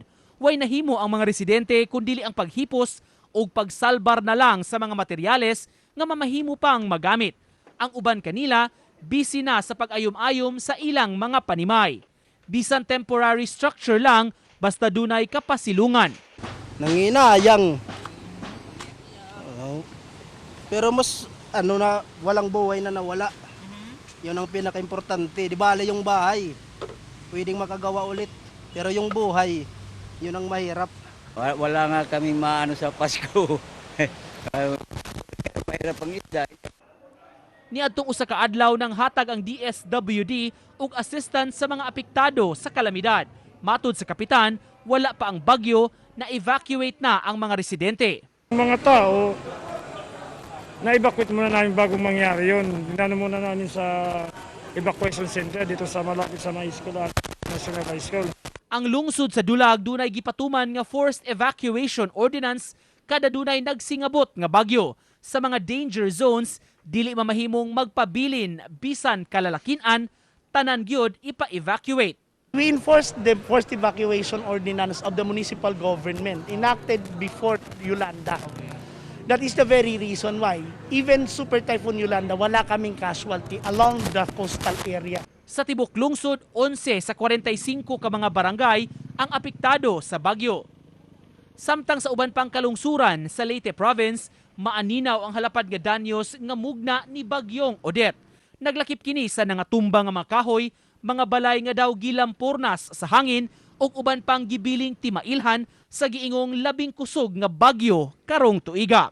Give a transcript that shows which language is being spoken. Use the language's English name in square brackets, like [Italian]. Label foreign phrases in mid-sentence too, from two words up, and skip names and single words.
[Cebuano] Way nahimo ang mga residente kundili ang paghipos o pagsalbar na lang sa mga materyales nga mamahimo pang magamit. Ang uban kanila busy na sa pag-ayom-ayom sa ilang mga panimay. Bisan [English] temporary structure [Cebuano] lang basta dunay kapasilungan. Nanginayang. [Filipino] Pero mas walang buhay na nawala. Yun ang pinaka-importante. Di bale yung bahay, pwedeng makagawa ulit. Pero yung buhay, yun ang mahirap. [Cebuano] Wala nga kami maano sa Pasko. [Filipino] Mahirap ang isda. [Cebuano] Niadtong usa ka adlaw nang hatag ang DSWD ug assistance sa mga apektado sa kalamidad. Matud sa kapitan, wala pa ang bagyo na evacuate na ang mga residente. [Filipino] Mga tao, na-evacuate muna namin bago mangyari yun. Dinano muna namin sa [English] evacuation center [Filipino] dito sa malapit sa high school at National High School. [Cebuano] Ang lungsod sa Dulag dunay gipatuman nga [English] forced evacuation ordinance [Cebuano] kada dunay nagsingabot nga bagyo. Sa mga [English] danger zones, [Cebuano] dili mamahimong magpabilin bisan kalalakinan, tanan gyud ipa-evacuate. [English] We enforced the forced evacuation ordinance of the municipal government enacted before Yolanda. That is the very reason why even Super Typhoon Yolanda [Filipino] wala kaming casualty [English] along the coastal area. [Cebuano] Sa tibok lungsod, 11 sa 45 ka mga barangay ang apektado sa bagyo. Samtang sa uban pang kalungsuran sa Leyte Province, maaninaw ang halapad nga danyos nga mugna ni bagyong Odette. Naglakip kini sa nangatumba nga mga kahoy, mga balay nga daw gilampurnas sa hangin ug uban pang gibiling timailhan sa giingong labing kusog nga bagyo karong tuiga.